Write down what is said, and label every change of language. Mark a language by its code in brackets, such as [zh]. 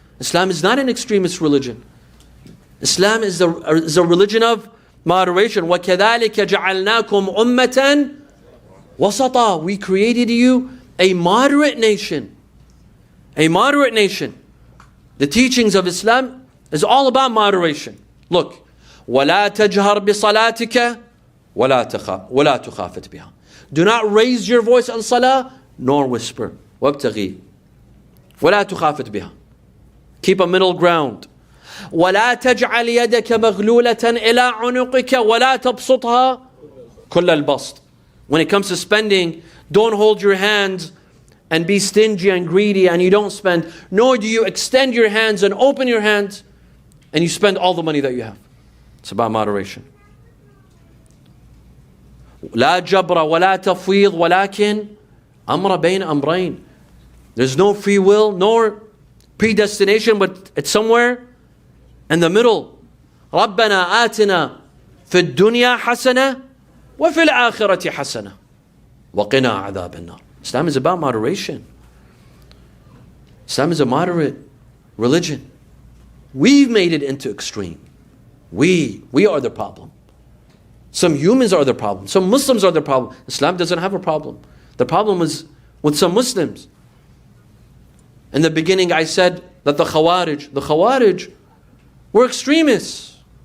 [en] Islam is not an extremist religion. Islam is a religion of moderation. [ar] وَكَذَلِكَ جَعَلْنَاكُمْ أُمَّةً وَسَطًا. [en] We created you a moderate nation. A moderate nation. The teachings of Islam is all about moderation. Look, [ar] وَلَا تَجْهَرْ بِصَلَاتِكَ وَلَا تُخَافِتْ بِهَا. [en] Do not raise your voice on salah, nor whisper. [ar] وَابْتَغِي وَلَا تُخَافِتْ بِهَا. [en] Keep a middle ground. [ar] وَلَا تَجْعَلْ يَدَكَ مَغْلُولَةً إِلَىٰ عُنُقِكَ وَلَا تَبْسُطْهَا كُلَّ الْبَسْطِ. [en] When it comes to spending, don't hold your hands and be stingy and greedy and you don't spend, nor do you extend your hands and open your hands and you spend all the money that you have. It's about moderation. [ar] لا جبر ولا تفويض ولكن أمر بين أمرين. [en] There's no free will nor predestination, but it's somewhere in the middle. [ar] ربنا آتنا في الدنيا حسنة وفي الآخرة حسنة وقنا عذاب النار. [en] Islam is about moderation. Islam is a moderate religion. We've made it into extreme. We are the problem. Some humans are the problem. Some Muslims are the problem. Islam doesn't have a problem. The problem is with some Muslims. In the beginning I said that the Khawarij were extremists.